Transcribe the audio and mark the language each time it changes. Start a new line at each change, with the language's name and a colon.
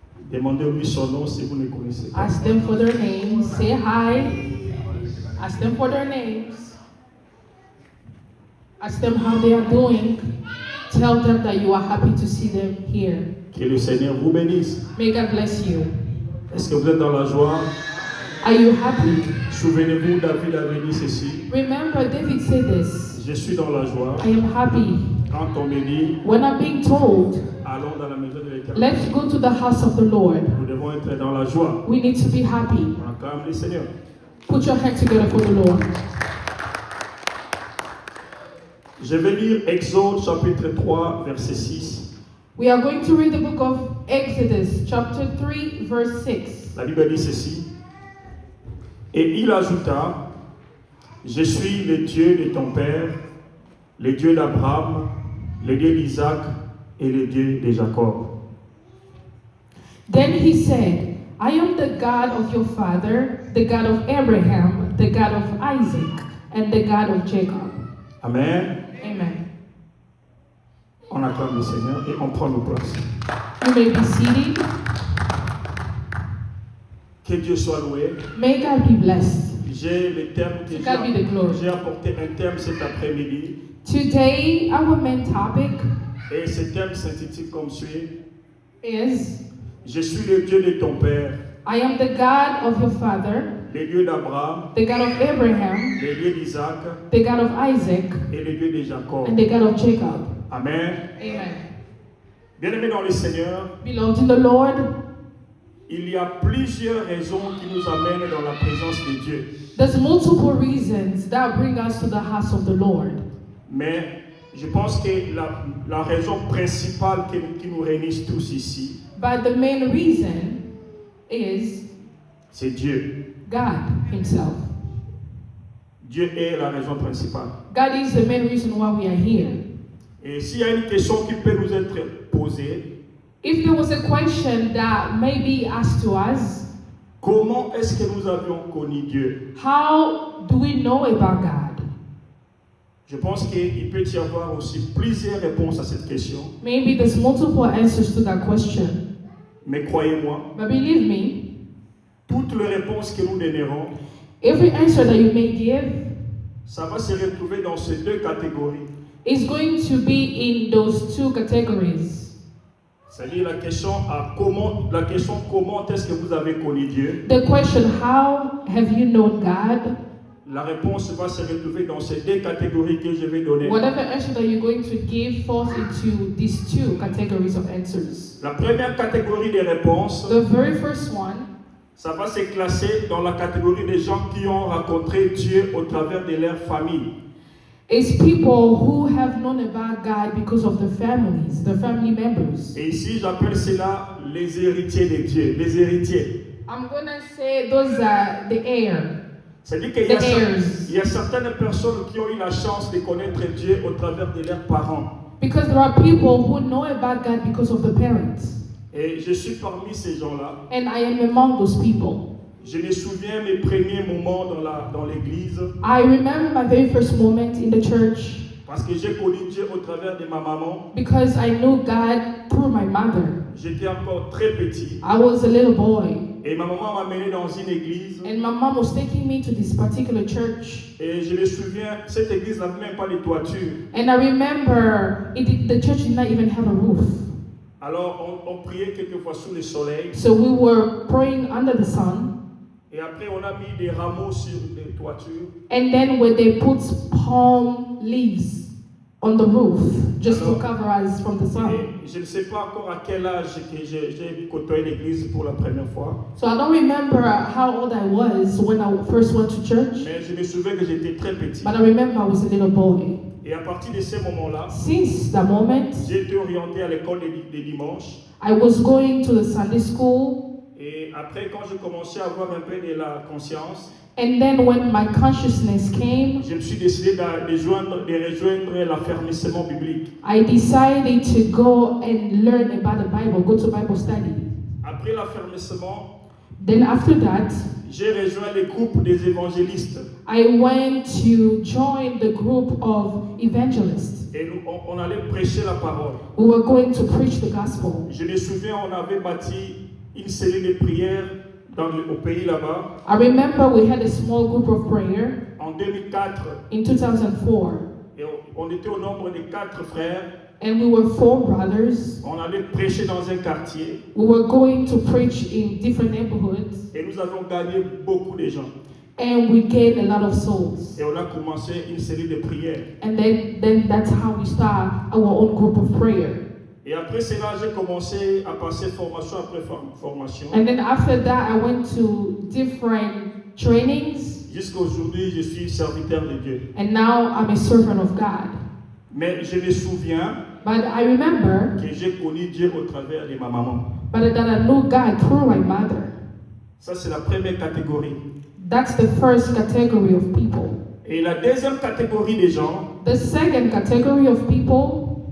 French: Demandez-lui son nom si vous ne connaissez pas.
English: Ask them for their names. Say hi. Ask them for their names. Ask them how they are doing. Tell them that you are happy to see them here.
French: Que le Seigneur vous bénisse.
English: May God bless you.
French: Est-ce que vous êtes dans la joie?
English: Are you happy?
French: Souvenez-vous, David avait dit ceci.
English: Remember, David said this.
French: Je suis dans la joie.
English: I am happy
French: Quand on me dit,
English: when I'm being told,
French: allons dans la maison de l'Éternel.
English: let's go to the house of the Lord.
French: Nous devons être dans la joie.
English: We need to be happy.
French: On acclame le Seigneur.
English: Put your hands together for the Lord.
French: Je vais lire Exode chapitre 3, verset 6.
English: We are going to read the book of Exodus, chapter 3, verse 6.
French: La Bible dit ceci. Et il ajouta, je suis le Dieu de ton père, le Dieu d'Abraham, le Dieu d'Isaac et le Dieu de Jacob.
English: Then he said, I am the God of your father, the God of Abraham, the God of Isaac, and the God of Jacob. Amen. Amen.
French: On acclame le Seigneur et on prend nos places.
English: You may be seated.
French: Que Dieu soit loué.
English: May God be blessed.
French: J'ai le thème que
English: To God be the glory.
French: j'ai apporté un thème cet après-midi
English: Today, our main topic
French: et ce thème s'intitule comme suit.
English: is
French: Je suis le Dieu de ton père,
English: I am the God of your father,
French: le Dieu d'Abraham,
English: the God of Abraham,
French: le Dieu d'Isaac
English: the God of Isaac,
French: et le Dieu de Jacob.
English: and the God of Jacob. Amen. Amen.
French: Bien-aimés dans le Seigneur,
English: Beloved in the Lord,
French: il y a plusieurs raisons qui nous amènent dans la présence de Dieu.
English: there's multiple reasons that bring us to the house of the Lord.
French: Mais je pense que la raison principale qui nous réunit tous ici,
English: But the main reason is
French: c'est Dieu.
English: God Himself.
French: Dieu est la raison principale.
English: God is the main reason why we are here.
French: Et s'il y a une question qui peut nous être posée,
English: If there was a question that may be asked to us,
French: comment est-ce que nous avions connu Dieu?
English: how do we know about God?
French: Je pense qu'il peut y avoir aussi plusieurs réponses à cette question.
English: Maybe there's multiple answers to that question.
French: Mais croyez-moi,
English: But believe me,
French: toutes les réponses que nous donnerons,
English: every answer that you may give
French: ça va se retrouver dans ces deux catégories.
English: is going to be in those two categories.
French: C'est-à-dire la question comment est-ce que vous avez connu Dieu?
English: The question, how have you known God?
French: La réponse va se retrouver dans ces deux catégories que je vais donner.
English: Whatever answer that you're going to give falls into these two categories of answers.
French: La première catégorie des réponses,
English: The very first one
French: ça va se classer dans la catégorie des gens qui ont rencontré Dieu au travers de leur famille.
English: is people who have known about God because of the families, the family members.
French: Et ici, j'appelle cela les héritiers de Dieu, les héritiers.
English: I'm gonna say those are the heir.
French: C'est-à-dire qu'il y a certaines personnes qui ont eu la chance de connaître Dieu au travers de leurs parents.
English: Because there are people who know about God because of the parents.
French: Et je suis parmi ces gens-là.
English: And I am among those people.
French: Je me souviens mes premiers moments dans l'église.
English: I remember my very first moment in the church
French: Parce que j'ai connu Dieu au travers de ma maman.
English: because I knew God through my mother.
French: J'étais encore très petit.
English: I was a little boy.
French: Et ma maman m'a mené dans une église.
English: And my mom was taking me to this particular church.
French: Et je me souviens, cette église n'avait même pas de toiture.
English: And I remember the church did not even have a roof.
French: Alors on priait quelquefois sous le soleil.
English: So we were praying under the sun.
French: Et après on a mis des rameaux sur les toitures.
English: And then when they put palm leaves on the roof just to cover us from the sun.
French: Et je ne sais pas encore à quel âge que j'ai côtoyé l'église pour la première fois.
English: So I don't remember how old I was when I first went to church,
French: Mais je me souviens que j'étais très petit.
English: but I remember I was a little boy.
French: Et à partir de ces moments-là,
English: Since that moment,
French: j'ai été orienté à l'école des dimanches.
English: I was going to the Sunday school.
French: Et après, quand je commençais à avoir un peu de la conscience,
English: And then when my consciousness came,
French: je me suis décidé de rejoindre l'affermissement biblique.
English: I decided to go and learn about the Bible, go to Bible study.
French: Après l'affermissement,
English: Then after that,
French: j'ai rejoint le groupe des évangélistes.
English: I went to join the group of evangelists.
French: Et on allait prêcher la parole.
English: We were going to preach the gospel.
French: Je me souviens, on avait bâti une cellule de prière au pays là-bas.
English: I remember we had a small group of prayer
French: En 2004,
English: in 2004,
French: et on était au nombre de 4 frères.
English: and we were 4 brothers.
French: On allait prêcher dans un quartier
English: We were going to preach in different neighborhoods,
French: et nous avons gagné beaucoup de gens.
English: and we gained a lot of souls.
French: Et on a commencé une cellule de prière.
English: And then that's how we start our own group of prayer.
French: Et après cela, j'ai commencé à passer formation après formation.
English: And then after that, I went to different trainings,
French: Jusqu'à aujourd'hui, je suis serviteur de Dieu.
English: and now I'm a servant of God.
French: Mais je me souviens
English: But I remember
French: que j'ai connu Dieu au travers de ma maman.
English: that I knew God through my mother.
French: Ça, c'est la première catégorie.
English: That's the first category of people.
French: Et la deuxième catégorie des gens,
English: The second category of people,